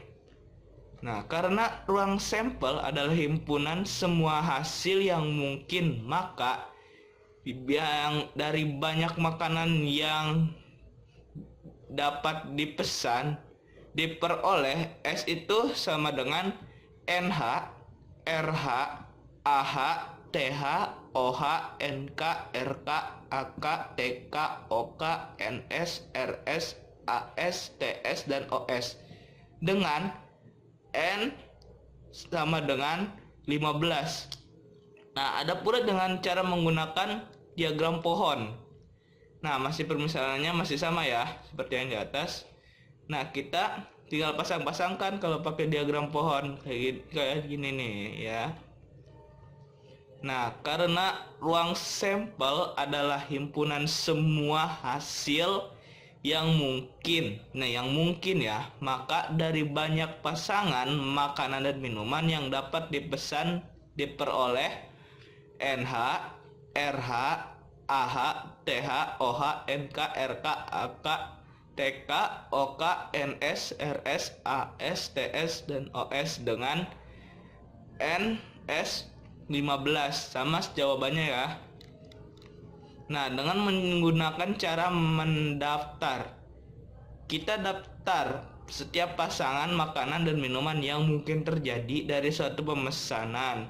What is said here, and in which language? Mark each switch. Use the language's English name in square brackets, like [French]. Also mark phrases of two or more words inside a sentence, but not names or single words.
[Indonesian] Nah, karena ruang sampel adalah himpunan semua hasil yang mungkin, maka yang dari banyak makanan yang dapat dipesan diperoleh, S itu sama dengan NH, RH, AH, TH, OH, NK, RK, AK, TK, OK, NS, RS, AS, TS, dan OS, dengan N sama dengan 15. Nah, ada pula dengan cara menggunakan diagram pohon. Nah, masih permisalannya masih sama ya, seperti yang di atas. Nah, kita tinggal pasang-pasangkan kalau pakai diagram pohon kayak gini nih ya. Nah, karena ruang sampel adalah himpunan semua hasil yang mungkin. Nah, yang mungkin ya, maka dari banyak pasangan makanan dan minuman yang dapat dipesan diperoleh NH, RH, AH, TH, OH, NK, RK, AK, TK, OK, NS, RS, AS, TS, dan OS dengan NS 15. Sama jawabannya ya. Nah, dengan menggunakan cara mendaftar, kita daftar setiap pasangan makanan dan minuman yang mungkin terjadi dari suatu pemesanan.